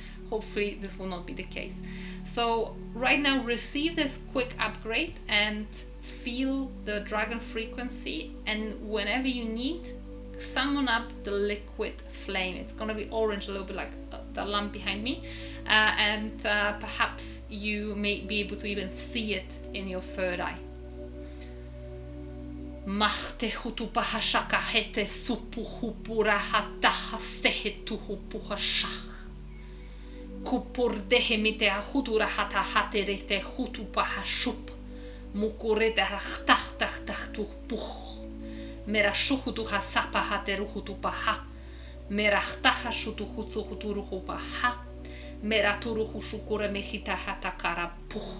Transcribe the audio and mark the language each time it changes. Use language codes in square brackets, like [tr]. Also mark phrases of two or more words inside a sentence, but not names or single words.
[en] Hopefully this will not be the case. So right now, receive this quick upgrade and feel the dragon frequency, and whenever you need, summon up the liquid flame. It's gonna be orange, a little bit like the lamp behind me, and perhaps you may be able to even see it in your third eye. Mahte hutupaha shaka hete supuhupura hataha sehetuhupuha shach. Kupurdehe mite ahutura hata haterete hutupaha shup. Mukurete rachtachtachtachtuh puh. Mera shuhutuha sapa hateruhutupaha. Mera htaha shutuhutuhuturuhupaha. Mera turuhu shukura mehita hatakara puh.